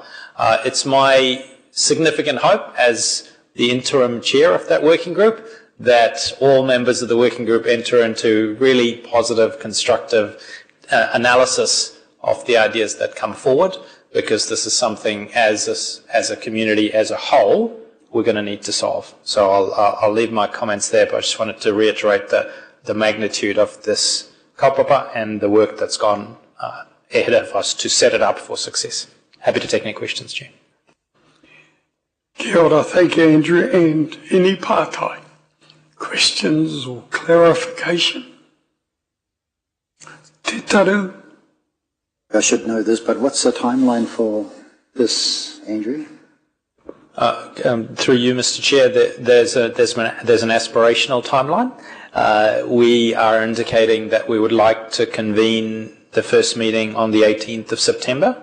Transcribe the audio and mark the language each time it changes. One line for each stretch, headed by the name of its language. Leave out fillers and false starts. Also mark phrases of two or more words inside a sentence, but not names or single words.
English: It's my significant hope as the interim chair of that working group that all members of the working group enter into really positive, constructive analysis of the ideas that come forward, because this is something as a community as a whole we're going to need to solve. So I'll leave my comments there, but I just wanted to reiterate the magnitude of this kaupapa and the work that's gone ahead of us to set it up for success. Happy to take any questions, Chair.
Māori: Kia ora,
English: thank you, Andrew. And any pātai? Questions or clarification? Te taru? I should know this, but what's the timeline for this, Andrew? Through you, Mr. Chair, there's an aspirational timeline. We are indicating that we would like to convene the first meeting on the 18th of September.